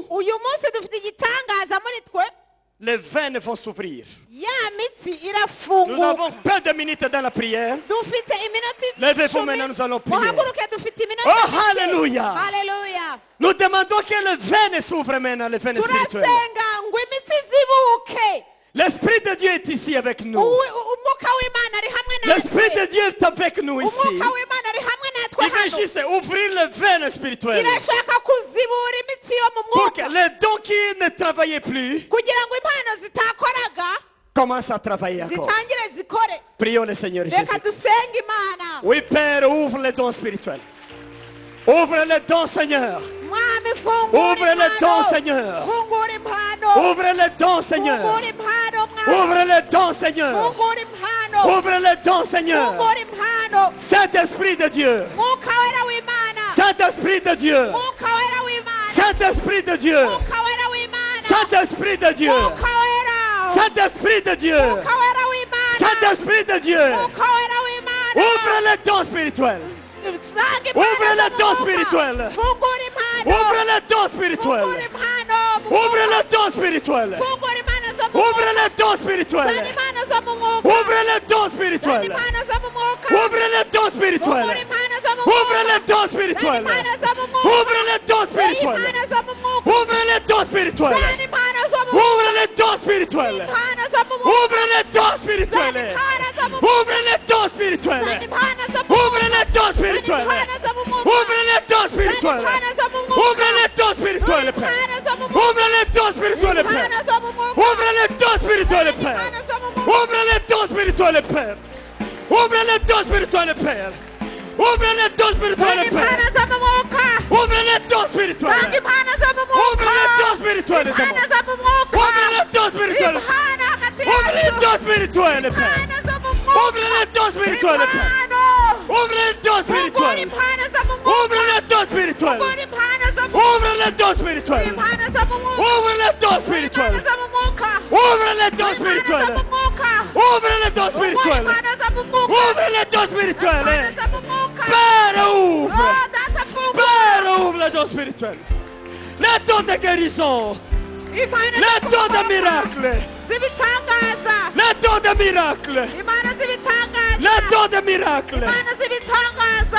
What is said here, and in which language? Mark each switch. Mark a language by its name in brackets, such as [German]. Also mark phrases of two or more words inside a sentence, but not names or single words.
[Kinyarwanda] uyu munsi dufite igitangaza muri twe [French] Les veines vont s'ouvrir. [Kinyarwanda] ya mitsi [French] Nous [Kinyarwanda] irafunguka [French] avons peu de minutes dans la prière. [Kinyarwanda] dufite iminota [French] Levez-vous maintenant, nous allons prier. [Kinyarwanda] muhaguruke dufite iminota [French] Oh, [Kinyarwanda] mike. [French] hallelujah. [Kinyarwanda] haleluya [French] Nous demandons que les veines s'ouvrent maintenant, les veines spirituelles. [Kinyarwanda] turasenga ngo imitsi zibuke [French] L'Esprit de Dieu est ici avec nous. [Kinyarwanda] umwuka w'imana ari hamwe [French] L'Esprit [Kinyarwanda] natwe [French] de Dieu est avec nous ici. [Kinyarwanda] umwuka w'imana ari hamwe natwe [French] Il veut [Kinyarwanda] hano [French] juste ouvrir les veines spirituelles [Kinyarwanda] irashaka kuzibura imitsi yo mu [French] pour que [Kinyarwanda] mwuka [French] les dons qui ne travaillaient plus [Kinyarwanda] kugira ngo impano zitakoraga [French] commencent à travailler encore. [Kinyarwanda] zitangire zikore [French] Prions le Seigneur [Kinyarwanda] reka [French] Jésus. [Kinyarwanda] dusenge imana [French] Oui, Père, ouvre les dons spirituels. Ouvre les dons, Seigneur. [Kinyarwanda] mwami fungura [French] Ouvre les dons, [Kinyarwanda] impano [French] Seigneur. [Kinyarwanda] fungura impano [French] Ouvre les dons, Seigneur. [Kinyarwanda] fungura impano mwami [French] Ouvre les dons, Seigneur. [Kinyarwanda] fungura impano [French] Ouvre les dons, Seigneur. [Kinyarwanda] fungura impano [French] Saint-Esprit de Dieu. [Kinyarwanda] mwuka wera w'imana [French] Saint-Esprit de Dieu. [Kinyarwanda] mwuka wera w'imana [French] Saint-Esprit de Dieu. [Kinyarwanda] mwuka wera w'imana [French] Saint-Esprit de Dieu. [Kinyarwanda] mwuka wera [French] Saint-Esprit de Dieu. [Kinyarwanda] mwuka wera w'imana [French] Saint-Esprit de Dieu. [Kinyarwanda] mwuka wera w'imana [French] Ouvre les dons spirituels. [Kinyarwanda] Sanga [French] Ouvre [Kinyarwanda] impano [French] les dons [Kinyarwanda] zo mu mwuka. [French] spirituels. [Kinyarwanda] fungura impano [French] Ouvre les dons [Kinyarwanda] fungura [French] spirituels. [Kinyarwanda] impano mu [French] Ouvre [Kinyarwanda] mwuka. [French] les dons spirituels. [Kinyarwanda] fungura impano zo mu [French] Ouvre [Kinyarwanda] mwuka. [French] les dons [Kinyarwanda] Zana [French] spirituels. [Kinyarwanda] impano zo mu mwuka. [French] Ouvre les dons [Kinyarwanda] Zana [French] spirituels. [Kinyarwanda] impano zo mu mwuka. [French] Ouvre les dons [Kinyarwanda] Fungura [French] spirituels. [Kinyarwanda] impano zo mu [French] Ouvre [Kinyarwanda] mwuka. [French] les dons [Kinyarwanda] Zana [French] spirituels. [Kinyarwanda] impano zo mu mwuka. [French] Ouvre les dons [Kinyarwanda] Zana [French] spirituels. [Kinyarwanda] impano zo mu mwuka. [French] Ouvre les dons spirituels. [Kinyarwanda] Zana impano zo mu mwuka. [French] Ouvre les dons spirituels. [Kinyarwanda] Impano zo mu mwuka. [French] Ouvre les dons spirituels. [Kinyarwanda] Zana impano zo mu mwuka. [French] Ouvre les dons spirituels. [Kinyarwanda] Zana impano zo mu [French] Ouvre [Kinyarwanda] mwuka. [French] les dons [Kinyarwanda] Zana [French] spirituels. [Kinyarwanda] impano zo mu mwuka. [French] Ouvre les dons spirituels. [Kinyarwanda] Zana impano zo mu mwuka. [French] Ouvre les dons spirituels, Père. Ouvre les dons spirituels, Père. [Kinyarwanda] Impano zo mu mwuka. [French] Ouvre les dons spirituels, Père. [Kinyarwanda] Impano zo mu mwuka. [French] Ouvre les dons spirituels, Père. Ouvre les dons spirituels, Père. Ouvre les dons spirituels, [Kinyarwanda] Zana [French] Père. [Kinyarwanda] impano zo mu mwuka. [French] Ouvre les dons spirituels. [Kinyarwanda] tanga impano zo mu [French] Ouvre [Kinyarwanda] mwuka [French] les dons spirituels, [Kinyarwanda] impano [French] démon. [Kinyarwanda] zo mu mwuka [French] Ouvre les dons spirituels. [Kinyarwanda] impano hagati [French] Ouvre les [Kinyarwanda] yacu [French] dons spirituels, Père. [Kinyarwanda] impano zo mu mwuka [French] Ouvre les dons spirituels, Père. [Kinyarwanda] impano [French] Ouvre les dons [Kinyarwanda] ugura [French] spirituels. [Kinyarwanda] impano zo mu [French] Ouvre [Kinyarwanda] mwuka [French] les dons spirituels. [Kinyarwanda] ugura impano zo mu [French] Ouvre les dons spirituels. [Kinyarwanda] impano zo mu mwuka [French] Ouvre les dons [Kinyarwanda] impano [French] spirituels. [Kinyarwanda] zo mu mwuka [French] Ouvre les dons [Kinyarwanda] impano zo [French] spirituels. [Kinyarwanda] mu mwuka [French] Ouvre les dons [Kinyarwanda] ugura [French] spirituels. [Kinyarwanda] impano zo mu mwuka [French] Ouvre les dons spirituels. [Kinyarwanda] impano zo mu mwuka [French] Père, ouvre. [Kinyarwanda] oh data fungura [French] Père, ouvre les dons spirituels. Les dons de guérison. [Kinyarwanda] impano [French] Les [Kinyarwanda] zo [French] dons [Kinyarwanda] mu [French] de [Kinyarwanda] mwuka [French] miracles. [Kinyarwanda] z'ibitangaza [French] Les dons de miracles. [Kinyarwanda] impano z'ibitangaza [French] Les dons de miracles. [Kinyarwanda] impano z'ibitangaza